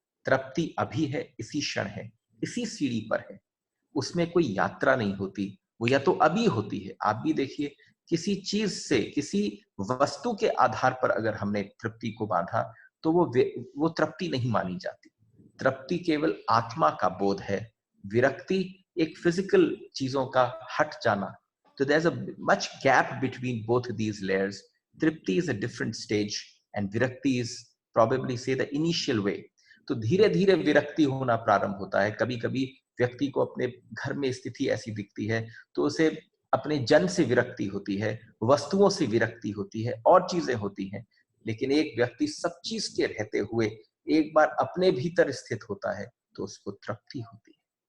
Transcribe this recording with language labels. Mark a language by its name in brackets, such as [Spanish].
[Hindi] तृप्ति अभी है, इसी क्षण है, इसी सीढ़ी पर है, उसमें कोई यात्रा नहीं होती, वो या तो अभी होती है. आप भी देखिए, किसी चीज से, किसी वस्तु के आधार पर अगर हमने तृप्ति को बांधा तो वो तृप्ति नहीं मानी जाती. तृप्ति केवल आत्मा का बोध है, विरक्ति एक फिजिकल चीजों का हट जाना. [English] तो there's a much gap between both these layers. Tripti is a different stage and virakti is probably say the initial way. [Hindi] तो धीरे धीरे विरक्ति होना प्रारंभ होता है. कभी कभी व्यक्ति को अपने घर में स्थिति ऐसी दिखती है तो उसे अपने जन से विरक्ति होती है, वस्तुओं से विरक्ति होती है, और चीजें होती हैं. लेकिन एक व्यक्ति सब चीज के रहते हुए एक बार अपने भीतर स्थित होता है तो उसको तृप्ति होती है.